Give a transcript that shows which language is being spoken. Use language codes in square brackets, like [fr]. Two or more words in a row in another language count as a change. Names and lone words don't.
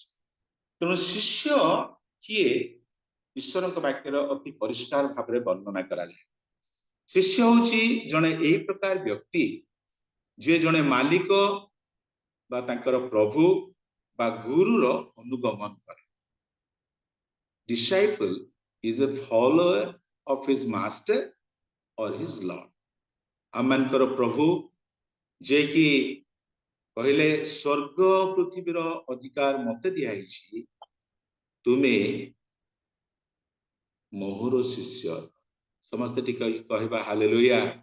[or] ତେଣୁ ଶିଷ୍ୟ କିଏ ଈଶ୍ୱରଙ୍କ ବାକ୍ୟରେ ଅତି ପରିଷ୍କାର ଭାବରେ ବର୍ଣ୍ଣନା କରାଯାଏ। ଶିଷ୍ୟ ହଉଛି ଜଣେ ଏଇ ପ୍ରକାର ବ୍ୟକ୍ତି ଯିଏ ଜଣେ ମାଲିକ ବା ତାଙ୍କର ପ୍ରଭୁ ବା ଗୁରୁର ଅନୁଗମନ କରେ। [en] Disciple is a follower of his master or his lord. [or] ଆମମାନଙ୍କର ପ୍ରଭୁ ଯେ କି କହିଲେ ସ୍ୱର୍ଗ ପୃଥିବୀର ଅଧିକାର ମତେ ଦିଆହେଇଛି, ତୁମେ ମୋର ଶିଷ୍ୟ। ସମସ୍ତେ ଟିକେ କହିବା ହାଲେଲୁୟା।